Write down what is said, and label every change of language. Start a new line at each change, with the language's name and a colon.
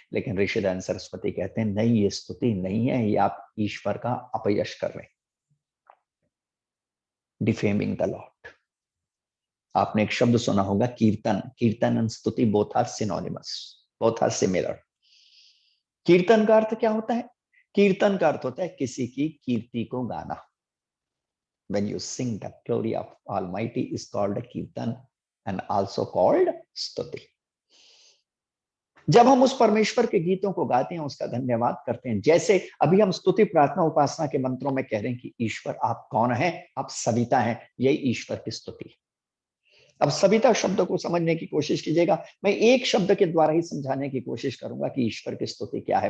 Hindi: लेकिन ऋषिदान सरस्वती कहते हैं नहीं, ये स्तुति नहीं है, ये आप ईश्वर का अपयश कर रहे हैं,
English: Defaming the lord.
Hindi: आपने एक शब्द सुना होगा,
English: Kirtan. Kirtan and stuti both are synonymous, both are similar.
Hindi: कीर्तन का अर्थ क्या होता है? कीर्तन का अर्थ होता है किसी की कीर्ति को गाना।
English: When you sing the glory of Almighty is called kirtan and also called stuti.
Hindi: जब हम उस परमेश्वर के गीतों को गाते हैं, उसका धन्यवाद करते हैं, जैसे अभी हम स्तुति प्रार्थना उपासना के मंत्रों में कह रहे हैं कि ईश्वर आप कौन है? आप सविता हैं, यही ईश्वर की स्तुति है। अब सविता शब्द को समझने की कोशिश कीजिएगा। मैं एक शब्द के द्वारा ही समझाने की कोशिश करूंगा कि ईश्वर की स्तुति क्या है।